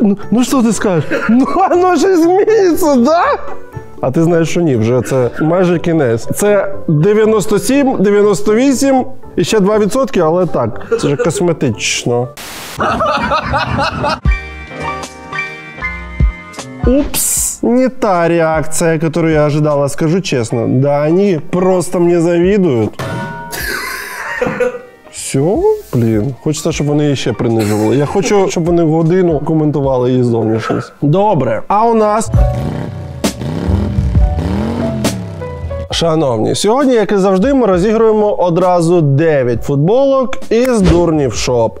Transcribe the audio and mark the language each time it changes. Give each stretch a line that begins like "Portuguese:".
Ukrainian: Ну що ти скажеш? Ну воно ж зміниться, да? А ти знаєш, що ні, вже це майже кінець. Це 97, 98 і ще 2%, але так, це ж косметично.
Russian: Упс, не та реакция, которую я ожидала, скажу честно. Да, они просто мне завидуют.
Ukrainian: Все, блін. Хочеться, щоб вони її ще принижували. Я хочу, щоб вони годину коментували її зовнішність. Добре. А у нас... Шановні, сьогодні, як і завжди, ми розігруємо одразу 9 футболок із Дурнів Шоп.